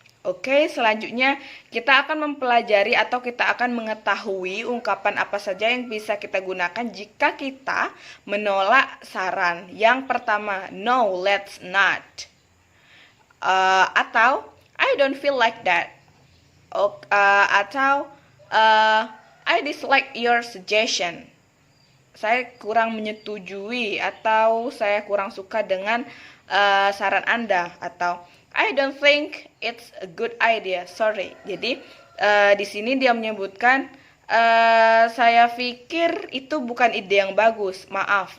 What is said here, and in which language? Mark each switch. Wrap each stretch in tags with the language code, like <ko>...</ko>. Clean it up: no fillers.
<id>Oke, selanjutnya kita akan mempelajari atau kita akan mengetahui ungkapan apa saja yang bisa kita gunakan jika kita menolak saran.</id> <en>Yang pertama, no, let's not. Atau I don't feel like that. Atau I dislike your suggestion.</en> <id>Saya kurang menyetujui atau saya kurang suka dengan saran Anda.</id> <en>Atau I don't think it's a good idea. Sorry.</en> <id>Jadi di sini dia menyebutkan saya pikir itu bukan ide yang bagus. Maaf.</id>